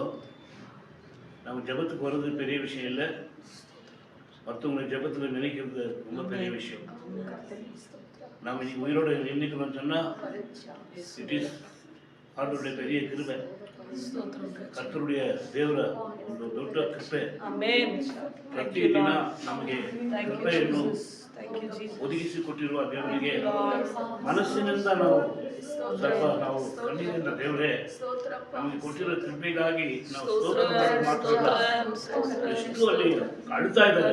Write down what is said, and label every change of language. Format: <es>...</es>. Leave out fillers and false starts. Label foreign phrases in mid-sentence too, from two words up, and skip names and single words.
<ta>நம்ம ஜபத்துக்கு வர்றது பெரிய விஷயம் இல்லை, மற்றவங்களை ஜபத்தில் நினைக்கிறது ரொம்ப பெரிய விஷயம். நாம் இன்னைக்கு உயிரோடு நினைக்கணும்னு சொன்னால்</ta> <en>it is</en> <ta>ஆண்டவருடைய பெரிய கிருபை, கர்த்தருடைய</ta> <kn>ದೇವರ ಒಂದು ದೊಡ್ಡ ಕೃಪೆ. ಪ್ರತಿದಿನ ನಮಗೆ ಕೃಪೆಯನ್ನು ಒದಗಿಸಿಕೊಟ್ಟಿರುವ ದೇವರಿಗೆ ಮನಸ್ಸಿನಿಂದ ನಾವು ಕಣ್ಣಿನಿಂದ ದೇವರೇ ನಮಗೆ ಕೊಟ್ಟಿರೋ ಕೃಪೆಗಾಗಿ ನಾವು ಸ್ತೋತ್ರ ಎಷ್ಟು ಅಲ್ಲಿ ಅಳ್ತಾ ಇದ್ದಾರೆ.</kn>